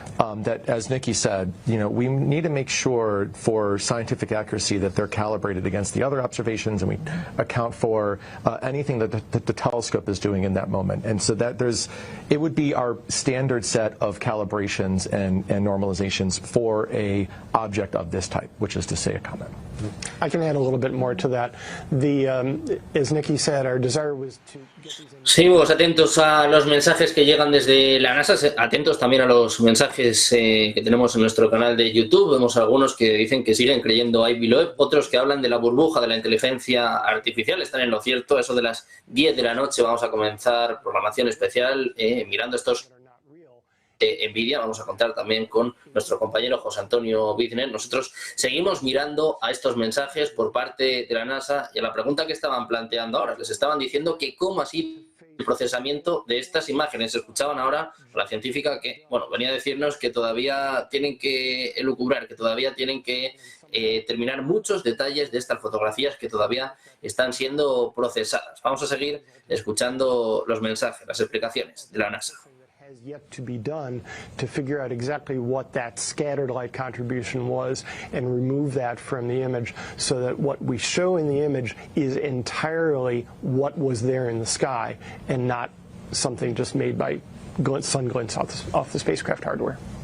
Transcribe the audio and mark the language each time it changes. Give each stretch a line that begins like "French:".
English: That, as Nikki said, you know, we need to make sure for scientific accuracy that they're calibrated against the other observations, and we account for anything that the telescope is doing in that moment. And so that it would be our standard set of calibrations and normalizations for a object of this type, which is to say a comet. I can add a little bit more to that. As Nikki said, our desire was to get these
Spanish: Seguimos atentos a los mensajes que llegan desde la NASA, atentos también a los mensajes que tenemos en nuestro canal de YouTube. Vemos algunos que dicen que siguen creyendo a Avi Loeb, otros que hablan de la burbuja de la inteligencia artificial. Están en lo cierto. A eso de las 10 de la noche vamos a comenzar programación especial mirando estos Nvidia. Vamos a contar también con nuestro compañero José Antonio Bizner. Nosotros seguimos mirando a estos mensajes por parte de la NASA y a la pregunta que estaban planteando ahora. Les estaban diciendo que cómo así el procesamiento de estas imágenes. Escuchaban ahora a la científica que, bueno, venía a decirnos que todavía tienen que elucubrar, que todavía tienen que terminar muchos detalles de estas fotografías que todavía están siendo procesadas. Vamos a seguir escuchando los mensajes, las explicaciones de la NASA.
English: Has yet to be done to figure out exactly what that scattered light contribution was and remove that from the image so that what we show in the image is entirely what was there in the sky and not something just made by sun glints off the spacecraft hardware.